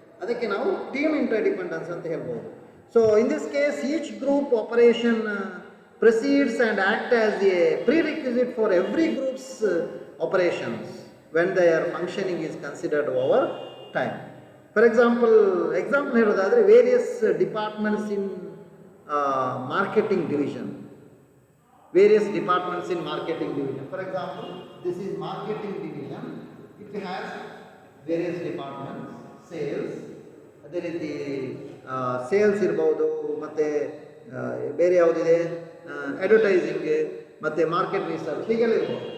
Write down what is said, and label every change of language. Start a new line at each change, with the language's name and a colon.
Kannada: ಅದಕ್ಕೆ ನಾವು ಟೀಮ್ ಇಂಟರ್ಡಿಪೆಂಡೆನ್ಸ್ ಅಂತ ಹೇಳ್ಬೋದು.
English: So in this case each group operation proceeds and act as a prerequisite for every groups operations when their functioning is considered over time. For example ಹೇಳೋದಾದರೆ various departments in marketing division. Various departments in marketing division. For example, this is marketing division. It has various departments.
Kannada: Sales, ಅದೇ ರೀತಿ sales ಇರ್ಬೋದು, ಮತ್ತು ಬೇರೆ ಯಾವುದಿದೆ advertising ಮತ್ತು market research, ಹೀಗೆಲ್ಲ ಇರ್ಬೋದು.